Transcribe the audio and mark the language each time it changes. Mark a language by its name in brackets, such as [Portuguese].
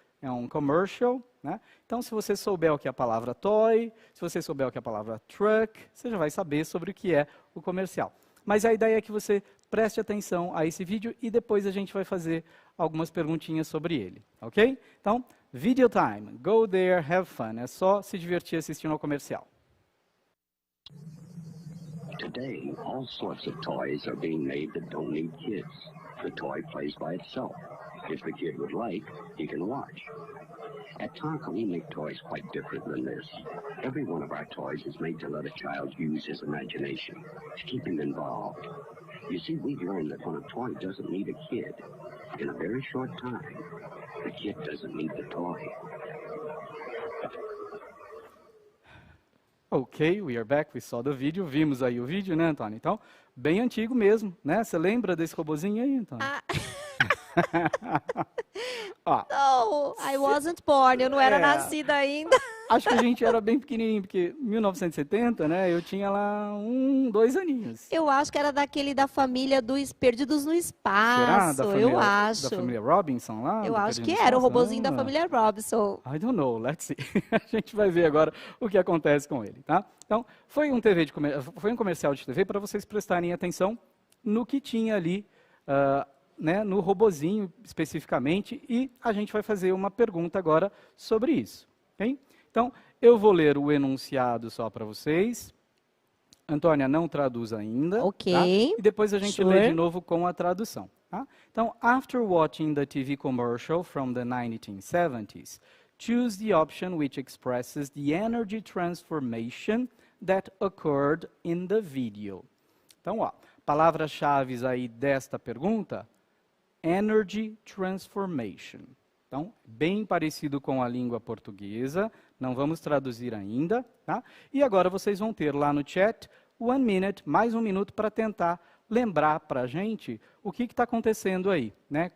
[Portuguese] É um commercial, né? Então, se você souber o que é a palavra toy, se você souber o que é a palavra truck, você já vai saber sobre o que é o comercial. Mas a ideia é que você preste atenção a esse vídeo e depois a gente vai fazer algumas perguntinhas sobre ele, ok? Então, [English] video time. Go there, have fun. [Portuguese] É só se divertir assistindo ao comercial. [English] Today, all sorts of toys are being made that don't need kids. The toy plays by itself. If the kid would like, he can watch. At Tonka, we make toys quite different than this. Every one of our toys is made to let a child use his imagination, to keep him involved. You see, we've learned that when a toy doesn't need a kid, in a very short time, the kid doesn't need the toy. Ok, we are back, we saw the video. [Portuguese] Vimos aí o vídeo, né, Antônio? Então, bem antigo mesmo, né? Você lembra desse robozinho aí, Antônio? [English] No, I wasn't born, [Portuguese] eu não era nascida ainda. Acho que a gente era bem pequenininho, porque em 1970, né, eu tinha lá 2 aninhos. Eu acho que era daquele da família dos Perdidos no Será? Espaço, eu acho. Da família Robinson lá? Eu acho que era o robozinho da família Robinson. [English] I don't know, let's see. [Portuguese] A gente vai ver agora o que acontece com ele, tá? Então, foi um comercial de TV para vocês prestarem atenção no que tinha ali, né, no robozinho especificamente, e a gente vai fazer uma pergunta agora sobre isso. Okay? Então, eu vou ler o enunciado só para vocês. Antônia, não traduz ainda. Ok. Tá? E depois a gente lê de novo com a tradução. Tá? [English] Então, after watching the TV commercial from the 1970s, choose the option which expresses the energy transformation that occurred in the video. [Portuguese] Então, ó, palavras-chave aí desta pergunta: Energy Transformation. Então, bem parecido com a língua portuguesa, não vamos traduzir ainda, tá? E agora vocês vão ter lá no chat [English] 1 minute, [Portuguese] mais 1 minuto, para tentar lembrar para a gente o que está acontecendo aí, né?